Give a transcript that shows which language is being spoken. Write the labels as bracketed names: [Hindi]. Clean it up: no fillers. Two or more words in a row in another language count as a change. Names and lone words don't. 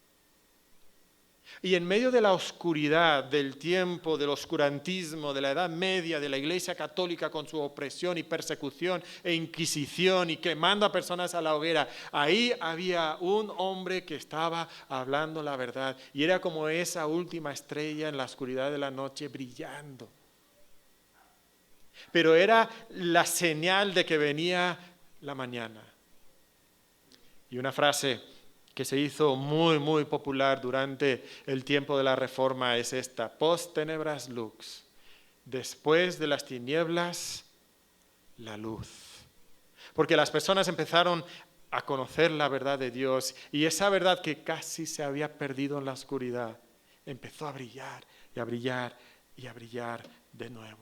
[Spanish] Y en medio de la oscuridad del tiempo, del oscurantismo, de la Edad Media, de la Iglesia Católica con su opresión y persecución e inquisición y quemando a personas a la hoguera, ahí había un hombre que estaba hablando la verdad y era como esa última estrella en la oscuridad de la noche brillando. Pero era la señal de que venía la mañana. Y una frase que se hizo muy, muy popular durante el tiempo de la Reforma es esta: [Latin] post tenebras lux, [Spanish] después de las tinieblas, la luz. Porque las personas empezaron a conocer la verdad de Dios y esa verdad que casi se había perdido en la oscuridad empezó a brillar y a brillar y a brillar de nuevo.